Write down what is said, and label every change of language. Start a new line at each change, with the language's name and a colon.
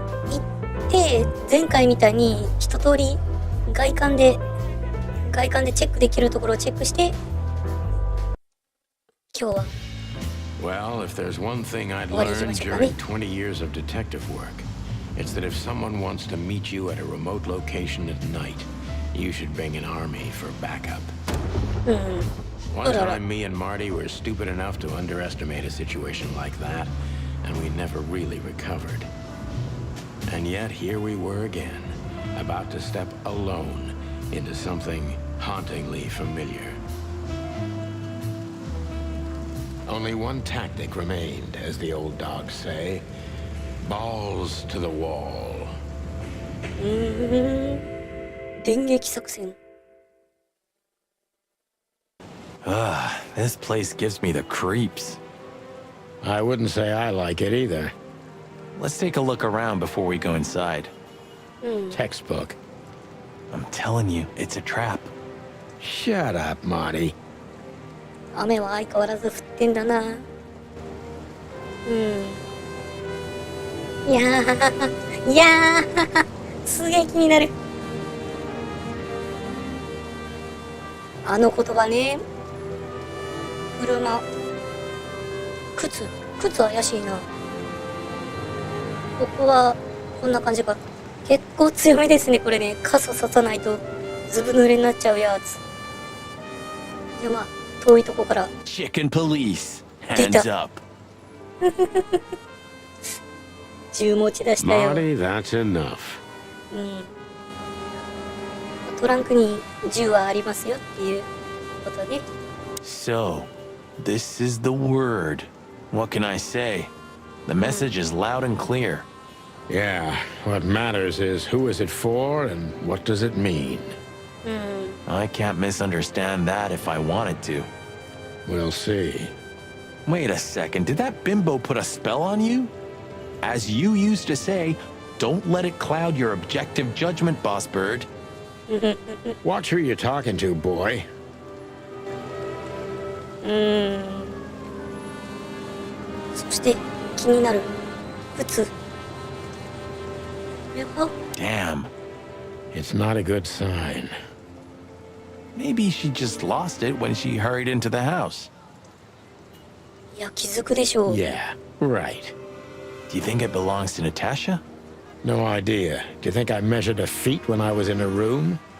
Japanese: 行って前回みたいに一通り外観でチェックできるところをチェックして、今日は
English: Well, if there's one thing I'd What is learned it, during Charlie? 20 years of detective work, it's that if someone wants to meet you at a remote location at night, you should bring an army for backup. One time, me and Marty were stupid enough to underestimate a situation like that, and we never really recovered. And yet, here we were again, about to step alone into something hauntingly familiar. Only one tactic remained, as the old dogs say. Balls to the wall.
Japanese: 電撃作戦。
English: This place gives me the creeps. I wouldn't say I like it either. Let's take a look around before we go inside. Textbook. I'm telling you, it's a trap. Shut up, Marty.
Japanese: 雨は相変わらず降ってんだな。いやーすげえ気になる。あの言葉ね。車、靴怪しいな。ここはこんな感じか。結構強めですね、これね。傘ささないとずぶ濡れになっちゃうやつ。じゃあまあ遠いとこから。
English: Chicken police. Dita. Hands up.
Japanese: 銃持ち出したよ。
English: Marty, that's enough.
Japanese: トランクに銃はありますよっていうことね。
English: So, this is the word. What can I say? The message is loud and clear. Yeah, what matters is who is it for and what does it mean? I can't misunderstand that if I wanted to. We'll see. Wait a second, did that bimbo put a spell on you? As you used to say, don't let it cloud your objective judgment, Boss Bird. Watch who you're talking to, boy.
Japanese: そして気になる靴。やば。
English: Damn. It's not a good sign. Maybe she just lost it when she hurried into the house.
Japanese: いや、気づくでしょう。
English: Yeah, right. Do you think it belongs to Natasha? No idea. Do you think I measured her feet when I was in her room?